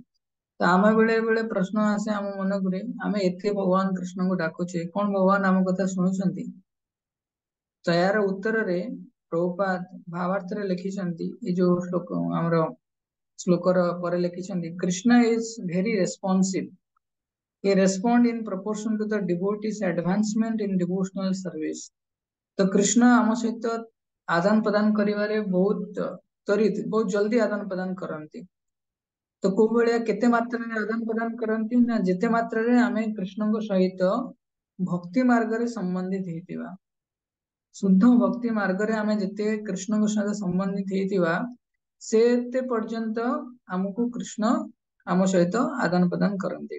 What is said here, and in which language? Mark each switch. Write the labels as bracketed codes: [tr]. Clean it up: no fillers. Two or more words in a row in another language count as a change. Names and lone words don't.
[or] ତ ଆମେ ବେଳେ ବେଳେ ପ୍ରଶ୍ନ ଆସେ ଆମ ମନକୁ, ଆମେ ଏତେ ଭଗବାନ କୃଷ୍ଣଙ୍କୁ ଡାକୁଛେ, କଣ ଭଗବାନ ଆମ କଥା ଶୁଣୁଛନ୍ତି? ତ ଏହାର ଉତ୍ତରରେ ପ୍ରଭୁପାଦ ଭାବାର୍ଥରେ ଲେଖିଛନ୍ତି, ଏଇ ଯୋଉ ଆମର ଶ୍ଲୋକର ପରେ ଲେଖିଛନ୍ତି, [en] Krishna is very responsive. He respond in proportion to the devotee's advancement in devotional service. [or] ତ କୃଷ୍ଣ ଆମ ସହିତ ଆଦାନ ପ୍ରଦାନ କରିବାରେ ବହୁତ ତ୍ୱରିତ, ବହୁତ ଜଲ୍ଦି ଆଦାନ ପ୍ରଦାନ କରନ୍ତି। ତ କୋଉ ଭଳିଆ କେତେ ମାତ୍ରାରେ ଆଦାନ ପ୍ରଦାନ କରନ୍ତି? ନା ଯେତେ ମାତ୍ରାରେ ଆମେ କୃଷ୍ଣଙ୍କ ସହିତ ଭକ୍ତି ମାର୍ଗରେ ସମ୍ବନ୍ଧିତ ହେଇଥିବା। ଶୁଦ୍ଧ ଭକ୍ତି ମାର୍ଗରେ ଆମେ ଯେତେ କୃଷ୍ଣଙ୍କ ସହିତ ସମ୍ବନ୍ଧିତ ହେଇଥିବା, ସେତେ ପର୍ଯ୍ୟନ୍ତ ଆମକୁ କୃଷ୍ଣ ଆମ ସହିତ ଆଦାନ ପ୍ରଦାନ କରନ୍ତି।